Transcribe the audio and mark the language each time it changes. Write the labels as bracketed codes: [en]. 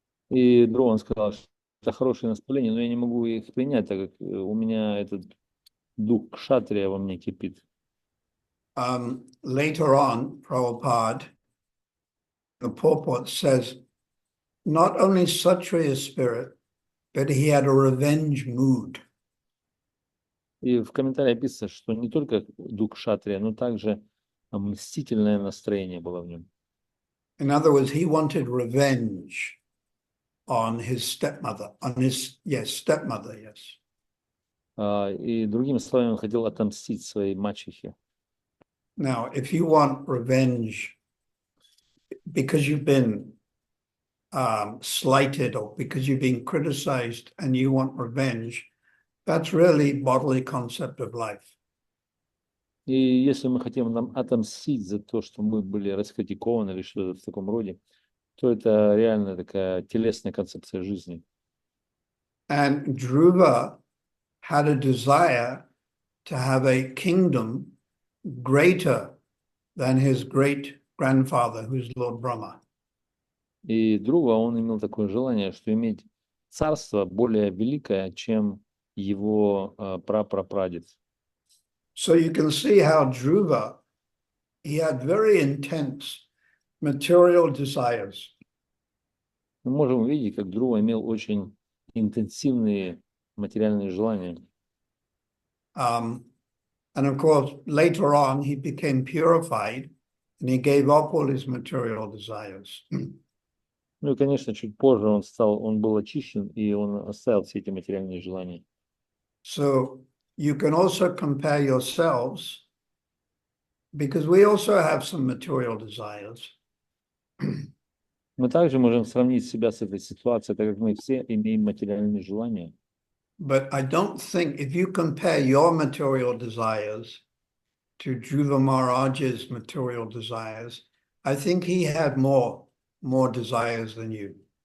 [ru] И Dhruva сказал, что это хорошее наставление, но я не могу их принять, так как у меня этот дух кшатрия во мне кипит. [en] Later on, Prabhupada, the purport says, not only Satriya spirit, but he had a revenge mood. [ru] И в комментарии описано, что не только дух кшатрия, но также мстительное настроение было в нем. [en] In other words, he wanted revenge on his stepmother, stepmother, yes. [ru] И другими словами, он хотел отомстить своей мачехе. [en] Now, if you want revenge because you've been slighted or because you've been criticized and you want revenge, that's really bodily concept of life. [ru] И если мы хотим нам отомстить за то, что мы были раскритикованы или что-то в таком роде, то это реально такая телесная концепция жизни. [en] And Dhruva had a desire to have a kingdom greater than his great-grandfather, who's Lord Brahma. [ru] И Dhruva, он имел такое желание, что иметь царство более великое, чем его прапрапрадед. [en] So you can see how Dhruva, he had very intense material desires. [ru] Мы можем увидеть, как Dhruva имел очень интенсивные материальные желания. [en] And of course, later on, he became purified and he gave up all his material desires. [ru] Ну и, конечно, чуть позже он был очищен, и он оставил все эти материальные желания. [en] So you can also compare yourselves, because we also have some material desires. [ru] Мы также можем сравнить себя с этой ситуацией, так как мы все имеем материальные желания. [en] But I don't think if you compare your material desires to Dhruva Maharaj's material desires, I think he had more desires than you.